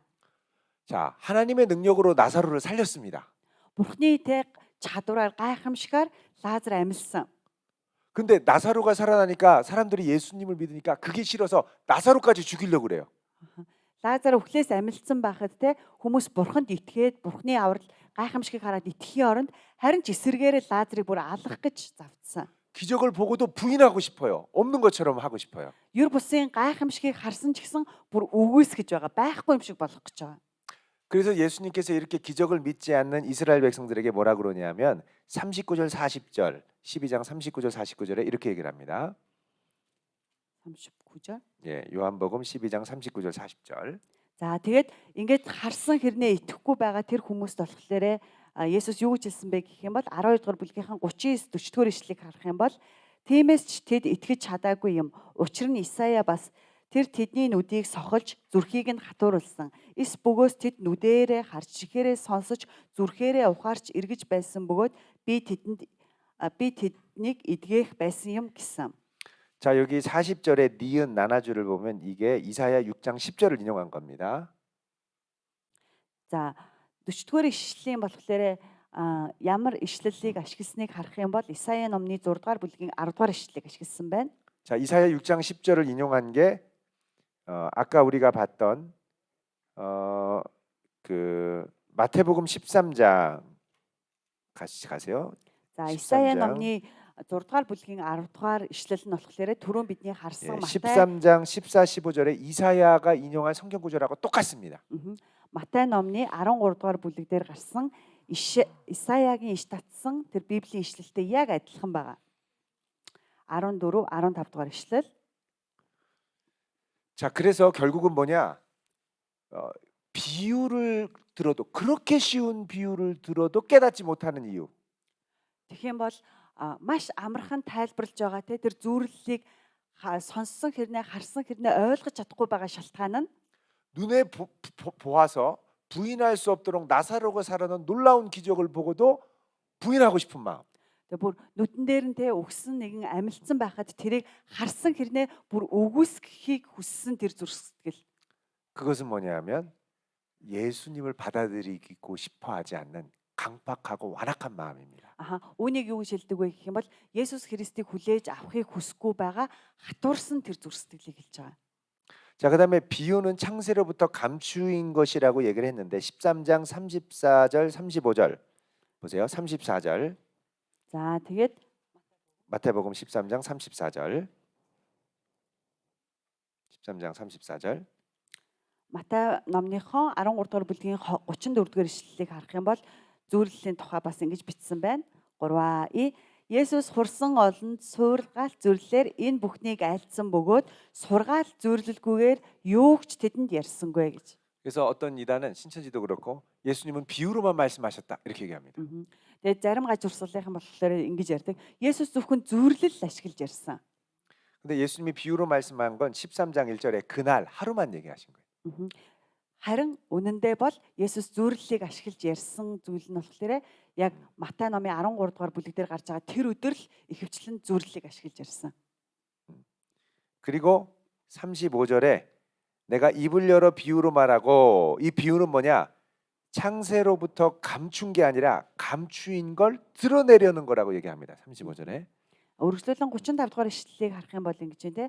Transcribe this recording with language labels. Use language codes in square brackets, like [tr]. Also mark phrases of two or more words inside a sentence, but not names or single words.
[ko] 자, 하나님의 능력으로 나사로를 살렸습니다. [mn] Бурхны тэг чадвараар гайхамшигар Лазар амьлсан. [ko] 근데 나사로가 살아나니까 사람들이 예수님을 믿으니까 그게 싫어서 나사로까지 죽이려고 그래요. [mn] Лазар өхлөөс амьлсан байхад те хүмүүс бурханд итгээд бурхны аврал гайхамшигыг хараад итгэхийн оронд харин ч эсэргээр Лазарыг бүр алах гэж завдсан. [ko] 기적을 보고도 부인하고 싶어요. 없는 것처럼 하고 싶어요. [mn] Юр бусын гайхамшигыг харсан ч гэсэн бүр үгүйсгэж байгаа, байхгүй юм шиг болох гэж байгаа. [ko] 그래서 예수님께서 이렇게 기적을 믿지 않는 이스라엘 백성들에게 뭐라 그러냐면 39절 40절 12장 39절 49절에 이렇게 얘기를 합니다. 39절. 예, 요한복음 12장 39절 40절. [mn] За тэгээд ингээд харсан хэрнээ итгэхгүй байгаа тэр хүмүүст болохоор Есүс юу гэж хэлсэн бэ гэх юм бол 12 дугаар бүлгийнхэн 39 40 дугаар ишлэгийг харах юм бол тиймээс ч тэд итгэж чадаагүй юм. Учир нь Исая бас тэр тэдний нүдийг сохолж зүрхийг нь хатууруулсан. Эс бөгөөс тэд нүдээрээ харж чихээрээ сонсож зүрхээрээ ухаарч эргэж байсан бөгөөд би тэднийг эдгэх байсан юм гэсэн. [ko] 자, 여기 40절에 니은 나나주를 보면 이게 이사야 6장 10절을 인용한 겁니다. [mn] За 40 дугаар ишлэлийн болохоор ямар ишлэлийг ашигласныг харах юм бол Исая номны 6 дугаар бүлгийн 10 дугаар ишлэлийг ашигласан байна. [ko] 자, 이사야 6장 10절을 인용한 게 아까 우리가 봤던 그 마태복음 13장 같이 가세요. [mn] За Исая [ko] 13장. [mn] номны 6 дугаар бүлгийн 10 дугаар ишлэл нь болохоор түрүүн бидний [ko] 예, [mn] харсан Матай [ko] 13장 14, 15절에 이사야가 인용한 성경 구절하고 똑같습니다. [mn] Матай номны 13 дугаар бүлэг дээр гарсан Исаягийн иш татсан тэр Библийн ишлэлтэй яг адилхан байгаа. 14, 15 дугаар ишлэл. [ko] 자, 그래서 결국은 뭐냐? 비유를 들어도 그렇게 쉬운 비유를 들어도 깨닫지 못하는 이유. [mn] Тэгэх юм бол маш амархан тайлбарлаж байгаа те тэр зүйрлэлийг сонссон хэрнээ харсан хэрнээ ойлгож чадахгүй байгаа шалтгаан нь [ko] 눈에 보아서 부인할 수 없도록 나사로가 살아난 놀라운 기적을 보고도 부인하고 싶은 마음. [mn] тэгээ бүр нүдэн дээр нь те өгсөн нэгэн амилцсан байхад тэрийг харсан хэрнээ бүр өгөөсгөхийг хүссэн тэр зүрх сэтгэл. [ko] 그것은 뭐냐면 예수님을 받아들이고 싶어하지 않는 강팍하고 완악한 마음입니다. [mn] Үүнийг юу гэж хэлдэг вэ гэх юм бол Есүс Христийг хүлээж авахыг хүсэхгүй байгаа хатуурсан тэр зүрх сэтгэлийг хэлж байгаа. [ko] 자, 그다음에 비유는 창세로부터 감추인 것이라고 얘기를 했는데 13장 34절 35절 보세요. 34절. [mn] За тэгээд [ko] 마태복음 13장 34절. 13장 34절. [mn] Матай номныхон 13 дугаар бүлгийн 34 дугаар ишлэлийг харах юм бол зүйрлэлийн тухай бас ингэж бичсэн байна. 3 Есүс хурсан олонд суургаалт зүрлэлээр энэ бүхнийг айлцсан бөгөөд сургаалт зүрлэлгүйгээр юугч тэдэнд ярьсангүй гэж. [ko] 그래서 어떤 이단은 신천지도 그렇고 예수님은 비유로만 말씀하셨다 이렇게 얘기합니다. [mn] Тэгээд зарим гаж урсгалынхан болохоор ингэж ярьдаг. Есүс зөвхөн зүрлэл ашиглаж ярьсан. [ko] 근데 예수님이 비유로 말씀한 건 13장 1절에 그날 하루만 얘기하신 거예요. [mn] Харин үнэндээ бол Есүс зүрлэлийг ашиглаж ярьсан зүйл нь болохоор яг Матай номын 13 дугаар бүлэг дээр гарч байгаа тэр өдөр л ихэвчлэн зүрлэлийг ашиглаж ярьсан. [ko] 그리고 35절에 내가 입을 열어 비유로 말하고 이 비유는 뭐냐? 창세로부터 감춘 게 아니라 감추인 걸 드러내려는 거라고 얘기합니다. 35절에. [mn] Өргөжлөлөн 35 дугаар ишлэлийг харах юм бол ингэж байна те.